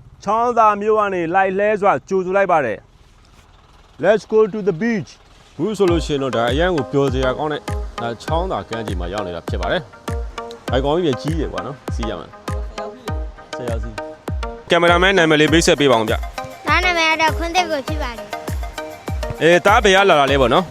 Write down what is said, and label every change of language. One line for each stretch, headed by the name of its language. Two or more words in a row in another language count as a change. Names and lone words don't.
Burmese: ချောင်းသာမြို့ကနေလိုက်လဲစွာကြိုဆိုလိုက်ပါတယ်
English: Let's go to the beach
Burmese: ဘူးဆိုလို့ရှိရင်တော့ဒါအရန်ကိုပျော်စရာကောင်းတဲ့ဒါချောင်းသာကမ်းခြေမှာရောက်နေတာဖြစ်ပါတယ်။ဘိုင်ကောင်ကြီးကြီးတယ်ကွာနော်စီးရမယ်။ဆက်ရောက်စီးကင်မရာမန်နာမည်လေးပေးဆက်ပေးပါအောင်ဗျ။ ဒါနာမည်ကတော့ခွန်းသက်ကိုဖြစ်ပါတယ် ။တားဘယ်ရလာတာလဲပေါ့နော်